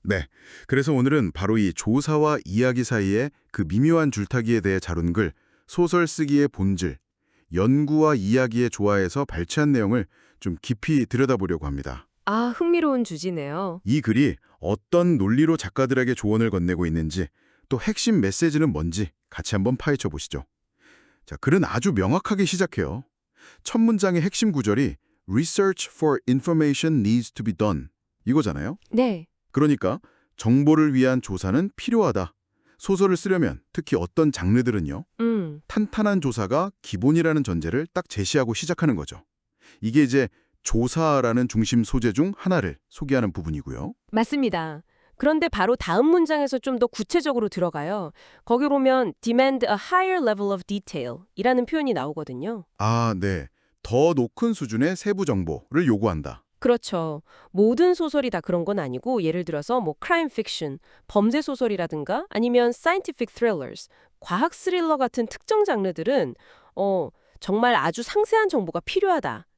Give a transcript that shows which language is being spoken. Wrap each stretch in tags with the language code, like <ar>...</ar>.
<ko>네, 그래서 오늘은 바로 이 조사와 이야기 사이의 그 미묘한 줄타기에 대해 다룬 글 소설 쓰기의 본질, 연구와 이야기의 조화에서 발췌한 내용을 좀 깊이 들여다보려고 합니다. 아, 흥미로운 주제네요. 이 글이 어떤 논리로 작가들에게 조언을 건네고 있는지 또 핵심 메시지는 뭔지 같이 한번 파헤쳐 보시죠. 자, 글은 아주 명확하게 시작해요. 첫 문장의 핵심 구절이</ko> <en>Research for information needs to be done.</en> <ko>이거잖아요. 네. 그러니까 정보를 위한 조사는 필요하다. 소설을 쓰려면 특히 어떤 장르들은요. 탄탄한 조사가 기본이라는 전제를 딱 제시하고 시작하는 거죠. 이게 이제 조사라는 중심 소재 중 하나를 소개하는 부분이고요. 맞습니다. 그런데 바로 다음 문장에서 좀 더 구체적으로 들어가요. 거기 보면</ko> <en>demand a higher level of detail</en> <ko>이라는 표현이 나오거든요. 아, 네. 더 높은 수준의 세부 정보를 요구한다. 그렇죠. 모든 소설이 다 그런 건 아니고 예를 들어서 뭐 crime fiction, 범죄 소설이라든가 아니면 scientific thrillers, 과학 스릴러 같은 특정 장르들은 정말 아주 상세한 정보가 필요하다.</ko>